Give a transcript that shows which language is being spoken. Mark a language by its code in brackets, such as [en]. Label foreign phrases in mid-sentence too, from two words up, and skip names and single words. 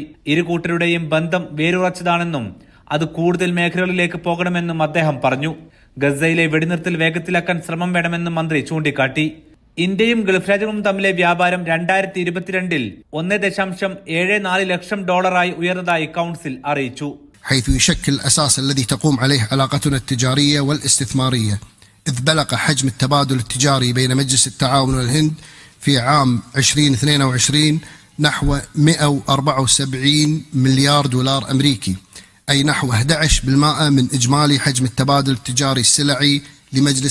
[ml] ഇരു കൂട്ടരുടെയും ബന്ധം വേരുറച്ചതാണെന്നും അത് കൂടുതൽ മേഖലകളിലേക്ക് പോകണമെന്നും അദ്ദേഹം പറഞ്ഞു. ഗസയിലെ വെടിനിർത്തൽ വേഗത്തിലാക്കാൻ ശ്രമം വേണമെന്നും മന്ത്രി ചൂണ്ടിക്കാട്ടി. ഇന്ത്യയും ഗൾഫ് രാജ്യങ്ങളും തമ്മിലെ വ്യാപാരം 2022 $1.74 ലക്ഷം ഉയർന്നതായി കൗൺസിൽ അറിയിച്ചു. [ar] حيث يشكل الأساس الذي تقوم عليه علاقتنا التجارية والاستثمارية، إذ بلغ حجم التبادل التجاري بين مجلس التعاون والهند في عام 2022 نحو $174 مليار أمريكي، أي نحو 11% من إجمالي حجم التبادل التجاري السلعي لمجلس